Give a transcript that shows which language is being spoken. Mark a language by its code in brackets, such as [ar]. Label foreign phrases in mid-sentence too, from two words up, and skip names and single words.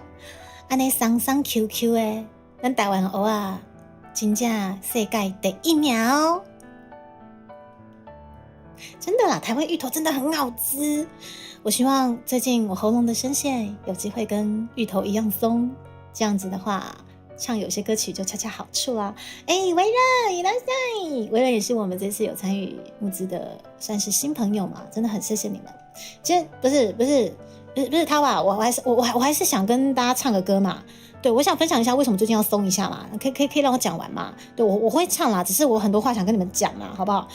[zh] 安尼松 QQ 的，咱台湾蚵仔真正世界第1名哦。真的啦，台湾芋头真的很好吃。我希望最近我喉咙的声线有机会跟芋头一样松，这样子的话， 唱有些歌曲就恰恰好处啦。维人いらっしゃい，维人也是我们这次有参与募资的，算是新朋友嘛，真的很谢谢你们。今天不是他吧？我还是想跟大家唱个歌嘛。对，我想分享一下为什么最近要松一下嘛，可以让我讲完嘛？对，我会唱啦，只是我很多话想跟你们讲嘛，好不好？